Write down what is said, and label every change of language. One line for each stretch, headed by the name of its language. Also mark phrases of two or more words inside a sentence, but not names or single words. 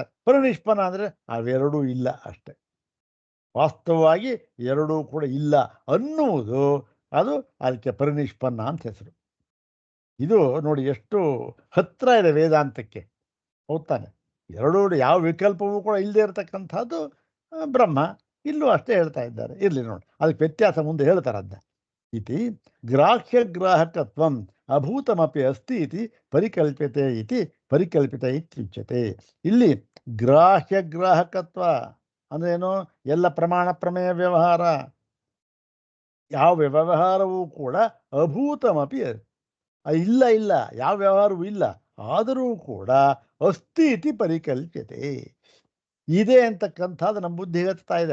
Kannada: ಪರಿನಿಷ್ಪನ್ನ ಅಂದರೆ ಅವೆರಡೂ ಇಲ್ಲ ಅಷ್ಟೆ. ವಾಸ್ತವವಾಗಿ ಎರಡೂ ಕೂಡ ಇಲ್ಲ ಅನ್ನುವುದು ಅದು, ಅದಕ್ಕೆ ಪರಿನಿಷ್ಪನ್ನ ಅಂತ ಹೆಸರು. ಇದು ನೋಡಿ ಎಷ್ಟು ಹತ್ತಿರ ಇದೆ ವೇದಾಂತಕ್ಕೆ. ಹೌದಾನೆ? ಎರಡೂ ಯಾವ ವಿಕಲ್ಪವೂ ಕೂಡ ಇಲ್ಲದೆ ಇರತಕ್ಕಂಥದ್ದು ಬ್ರಹ್ಮ. ಇಲ್ಲೂ ಅಷ್ಟೇ ಹೇಳ್ತಾ ಇದ್ದಾರೆ. ಇರಲಿ ನೋಡಿ, ಅದಕ್ಕೆ ವ್ಯತ್ಯಾಸ ಮುಂದೆ ಹೇಳ್ತಾರೆ.
Sanskrit: ಅದನ್ನ ಇತಿ ಗ್ರಾಹ್ಯಗ್ರಾಹಕತ್ವಂ ಅಭೂತಮಪಿ ಅಸ್ತಿ ಇತಿ ಪರಿಕಲ್ಪ್ಯತೆ ಇತಿ ಪರಿಕಲ್ಪಿತ ಇತ್ಯುಚ್ಯತೆ.
Kannada: ಇಲ್ಲಿ ಗ್ರಾಹ್ಯಗ್ರಾಹಕತ್ವ ಅಂದ್ರೇನು? ಎಲ್ಲ ಪ್ರಮಾಣ ಪ್ರಮೇಯ ವ್ಯವಹಾರ, ಯಾವ ವ್ಯವಹಾರವೂ ಕೂಡ ಅಭೂತಮಪಿ ಇಲ್ಲ, ಯಾವ ವ್ಯವಹಾರವೂ ಇಲ್ಲ. ಆದರೂ ಕೂಡ
Sanskrit: ಅಸ್ತಿ ಇತಿ ಪರಿಕಲ್ಪ್ಯತೆ,
Kannada: ಇದೆ ಅಂತಕ್ಕಂಥದ್ದು ನಮ್ಮ ಬುದ್ಧಿಗೆ ಹತ್ತಾ ಇದೆ.